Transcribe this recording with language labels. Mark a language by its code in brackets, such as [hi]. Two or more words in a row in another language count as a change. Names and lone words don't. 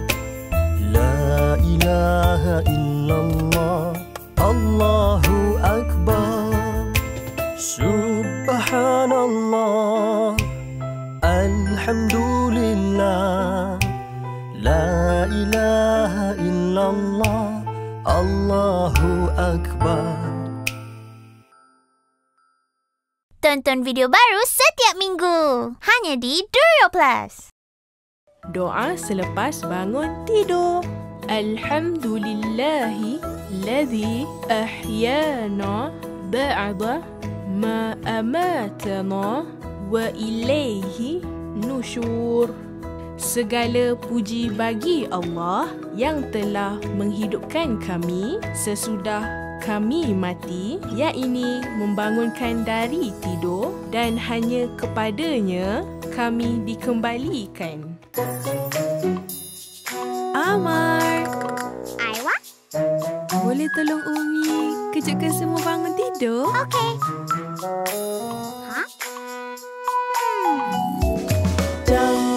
[ar] لا إله إلا الله، الله أكبر. سبحان الله، الحمد لله، لا إله إلا الله، الله أكبر. [ms] Tonton video baru setiap minggu. Hanya di Duro Plus. Doa selepas bangun tidur. [ar] الحمد لله الذي أحيانا بعد ما أماتنا وإليه النشور. [ms] Segala puji bagi Allah yang telah menghidupkan kami sesudah kami mati, yakni membangunkan dari tidur, dan hanya kepadanya kami dikembalikan. Amar, Aiwa? boleh tolong Umi kejutkan semua bangun tidur? Okey. Ha?